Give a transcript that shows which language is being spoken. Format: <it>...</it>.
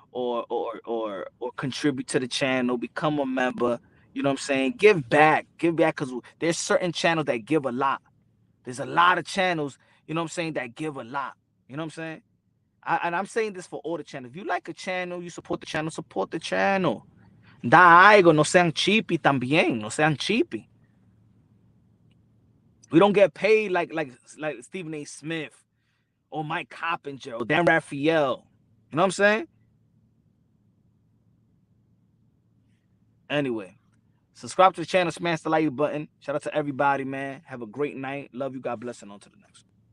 <en>Or contribute to the channel, become a member. You know what I'm saying? Give back, because there's certain channels that give a lot. There's a lot of channels, you know what I'm saying, that give a lot. You know what I'm saying? And I'm saying this for all the channels. If you like a channel, you support the channel, support the channel.</en> <es>Da algo, no sean cheapy también, no sean cheapy.</es> <en>We don't get paid like Stephen A. Smith or Mike Coppinger or Dan Raphael. You know what I'm saying? Anyway, subscribe to the channel, smash the like button. Shout out to everybody, man. Have a great night. Love you. God bless, and on to the next one.</en>